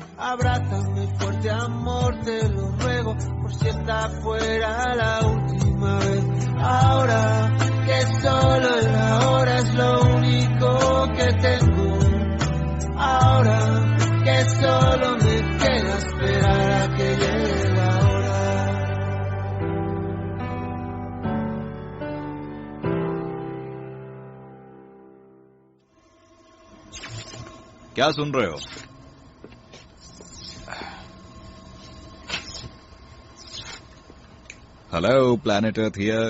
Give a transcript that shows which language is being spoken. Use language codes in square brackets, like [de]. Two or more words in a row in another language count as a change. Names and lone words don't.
[es] Abrázame fuerte, amor, te lo ruego, por si esta fuera la última vez. Ahora que solo el ahora es lo único que tengo. Ahora que solo me queda esperar a que llegue la hora. [hi] क्या सुन रहे हो? [en] Hello Planet Earth here.